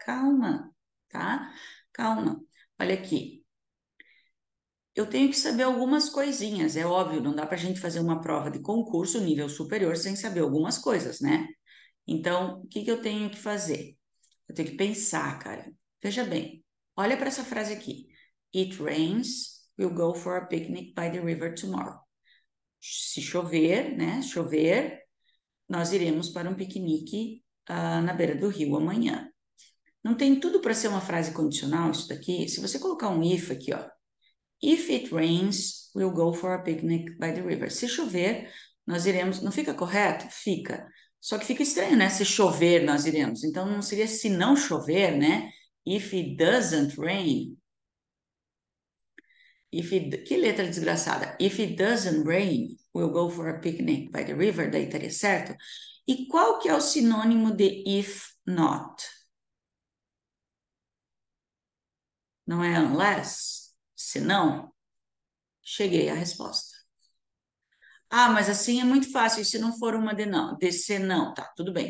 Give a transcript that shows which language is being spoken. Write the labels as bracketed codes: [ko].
[pt] Calma, tá? Calma. Olha aqui. Eu tenho que saber algumas coisinhas, é óbvio, não dá para a gente fazer uma prova de concurso nível superior sem saber algumas coisas, né? Então, o que que eu tenho que fazer? Eu tenho que pensar, cara. Veja bem, olha para essa frase aqui. [en] It rains, we'll go for a picnic by the river tomorrow. [pt] Se chover, né? Chover, nós iremos para um piquenique na beira do rio amanhã. Não tem tudo para ser uma frase condicional isso daqui? Se você colocar um if aqui, ó. [en] If it rains, we'll go for a picnic by the river. [pt] Se chover, nós iremos. Não fica correto? Fica. Só que fica estranho, né? Se chover, nós iremos. Então não seria se não chover, né? [en] If it doesn't rain. [pt] Que letra desgraçada. [en] If it doesn't rain, we'll go for a picnic by the river. [pt] Daí estaria certo. E qual que é o sinônimo de if not? Não é unless? Se não, cheguei à resposta. Ah, mas assim é muito fácil. E se não for uma de não, de ser não, tá, tudo bem.